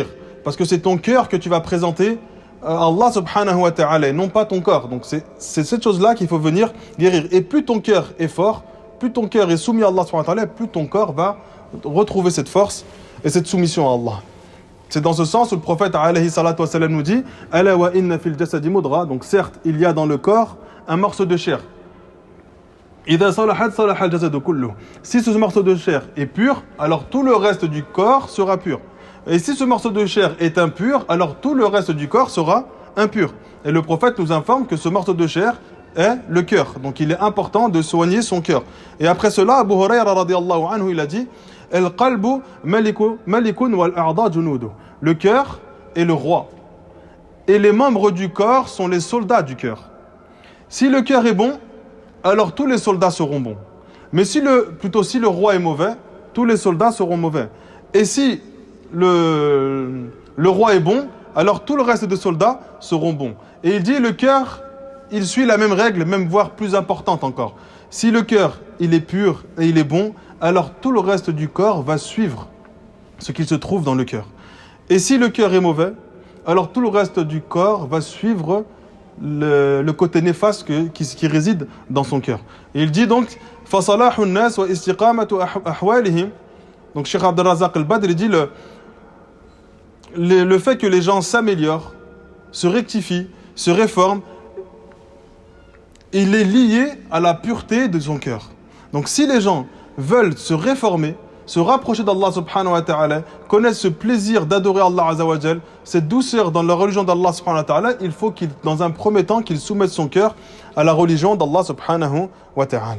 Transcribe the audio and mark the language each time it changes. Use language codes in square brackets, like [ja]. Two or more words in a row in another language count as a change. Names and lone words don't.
[fr] Parce que c'est ton cœur que tu vas présenter à [ar] الله سبحانه وتعالى, [fr] et non pas ton corps. Donc c'est cette chose-là qu'il faut venir guérir. Et plus ton cœur est fort, plus ton cœur est soumis à [ar] الله سبحانه وتعالى, [fr] plus ton corps va retrouver cette force et cette soumission à Allah. C'est dans ce sens où le prophète [ar] عليه الصلاة والسلام [fr] nous dit [ar] ألا وإن في الجسد مضغة. [fr] Donc certes, il y a dans le corps un morceau de chair. [ar] إذا صلحت صلح الجسد كله. [fr] Si ce morceau de chair est pur, alors tout le reste du corps sera pur. Et si ce morceau de chair est impur, alors tout le reste du corps sera impur. Et le prophète nous informe que ce morceau de chair est le cœur. Donc il est important de soigner son cœur. Et après cela, Abu Hurayra [ar] رضي الله عنه, [fr] il a dit [ar] القلب ملك والأعضاء جنود. [fr] Le cœur est le roi. Et les membres du corps sont les soldats du cœur. Si le cœur est bon, alors tous les soldats seront bons. Mais si le roi est mauvais, tous les soldats seront mauvais. Et si le roi est bon, alors tout le reste des soldats seront bons. Et il dit le cœur, il suit la même règle, même voire plus importante encore. Si le cœur, il est pur et il est bon, alors tout le reste du corps va suivre ce qu'il se trouve dans le cœur. Et si le cœur est mauvais, alors tout le reste du corps va suivre le côté néfaste qui réside dans son cœur. Et il dit donc [ar] فَصَلَاحُ النَّاسِ وَإِسْتِقَامَةُ أَحْوَالِهِمْ. [fr] Donc Cheikh Abd al-Razak al-Badr, il dit le fait que les gens s'améliorent, se rectifient, se réforment, il est lié à la pureté de son cœur. Donc si les gens veulent se réformer, se rapprocher d'Allah [ar] سبحانه وتعالى, [fr] connaissent ce plaisir d'adorer [ar] الله عز وجل, [fr] cette douceur dans la religion d'Allah [ar] سبحانه وتعالى, [fr] il faut dans un premier temps qu'il soumette son cœur à la religion d'Allah [ar] سبحانه وتعالى.